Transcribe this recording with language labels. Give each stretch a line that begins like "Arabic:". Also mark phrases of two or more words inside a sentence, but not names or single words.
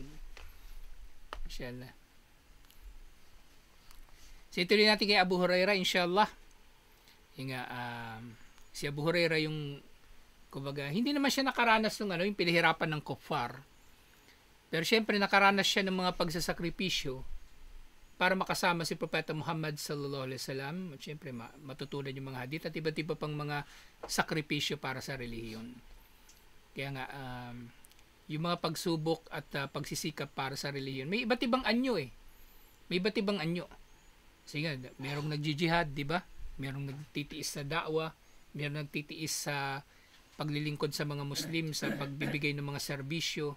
Filipino: Inshallah. So ituloy natin kay Abu Hurairah, inshallah. Si Abu Hurairah yung, kumbaga, hindi naman siya nakaranas ng yung pinahirapan ng kuffar. Pero syempre nakaranas siya ng mga pagsasakripisyo para makasama si Propeta Muhammad
Arabic: صلى الله عليه وسلم.
Filipino: At syempre matutunan yung mga hadith at iba't iba pang mga sakripisyo para sa relihiyon. Kaya nga, yung mga pagsubok at pagsisikap para sa relihiyon, may iba't ibang anyo May iba't ibang anyo. Sige, merong nagjijihad, di ba? Merong nagtitiis sa da'wa, merong nagtitiis sa paglilingkod sa mga Muslim, sa pagbibigay ng mga serbisyo.